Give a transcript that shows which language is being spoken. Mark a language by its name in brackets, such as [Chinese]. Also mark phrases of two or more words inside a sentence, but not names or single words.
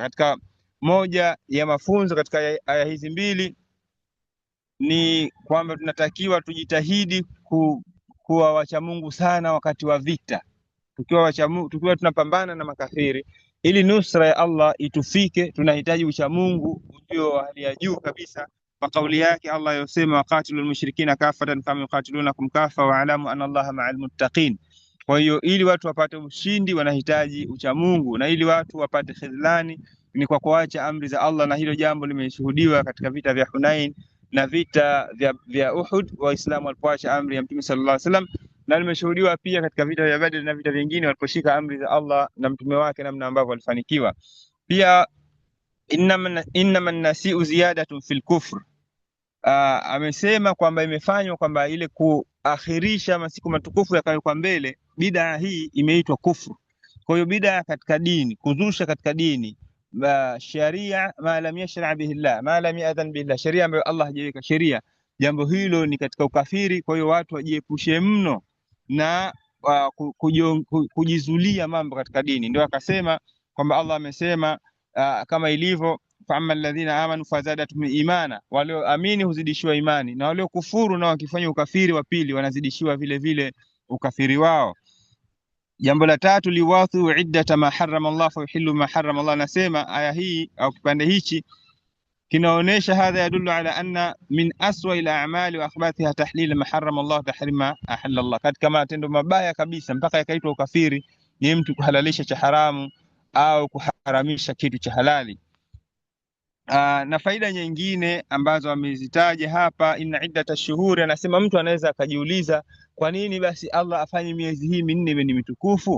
[Swahili] Katika moja ya mafunzo katika aya hizi mbili ni kwamba tunatakiwa tujitahidi kuwa wacha Mungu sana wakati wa vita, tukiwa tunapambana na makafiri, ili nusra ya Allah itufike. Tunahitaji ucha Mungu ulio wa hali ya juu kabisa, kwa kauli yake Allah yosema, [Arabic] وقاتلوا المشركين كافة كما يقاتلونكم كافة واعلموا أن الله مع المتقين. [Swahili] Kwa hiyo ili watu wapate ushindi wanahitaji ucha Mungu, na ili watu wapate khidlani ni kwa kuacha amri za Allah, na hilo jambo limeshuhudiwa katika vita vya Hunain na vita vya Uhud, Waislamu walipoacha amri ya Mtume [Arabic] صلى الله عليه وسلم, [Swahili] na limeshuhudiwa pia katika vita vya Badr na vita vingine waliposhika amri za Allah na mtume wake, namna ambavyo walifanikiwa. Pia [Arabic] إنما النسيء زيادة في الكفر, [Swahili] amesema kwamba imefanywa kwamba ile kuakhirisha masiku matukufu yakawekwa mbele, bid'a hii imeitwa kufru. Kwa hiyo bid'a katika dini, kuzusha katika dini [Arabic] شريعة ما لم يشرع به الله، ما لم يأذن به الله, [Swahili] sharia ambayo Allah hajaweka sheria, jambo hilo ni katika ukafiri. Kwa hiyo watu wajiepushe mno na kujizulia mambo katika dini. Ndio akasema kwamba Allah amesema kama ilivyo [Arabic] فأما الذين آمنوا فزادتهم إيمانا, [Swahili] walioamini huzidishiwa imani, na waliokufuru na wakifanya ukafiri wa pili wanazidishiwa vile vile ukafiri wao. Jambo la tatu, [Arabic] ليواطئوا عدة ما حرم الله فيحلوا ما حرم الله. [Swahili] Nasema aya hii au kipande hichi kinaonesha [Arabic] هذا يدل على أن من أسوأ الأعمال وأخبثها تحليل ما حرم الله تحريم ما أحل الله, [Swahili] katika matendo mabaya kabisa mpaka yakaitwa ukafiri ni mtu kuhalalisha cha haramu au kuharamisha kitu cha halali. Na faida nyingine ambazo amezitaja hapa, [Arabic] إن عدة الشهور, [Swahili] anasema mtu anaweza akajiuliza kwa nini basi Allah afanye miezi hii minne iwe ni mitukufu?